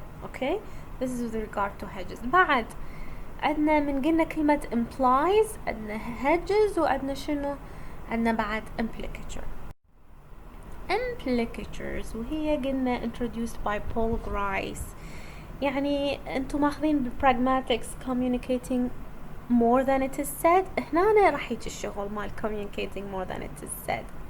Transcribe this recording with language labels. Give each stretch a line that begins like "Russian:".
English: okay, this is with regard to hedges.
Arabic: بعد عندنا من قلنا كلمة implies، عندنا hedges، وعندنا شنو؟ عندنا بعد implicature.
English: Implicatures
Arabic: وهي قلنا
English: introduced by Paul Grice.
Arabic: يعني انتم ماخذين
English: pragmatics communicating more than it is said.
Arabic: هنا راح يجي الشغل مال
English: communicating more than it is said.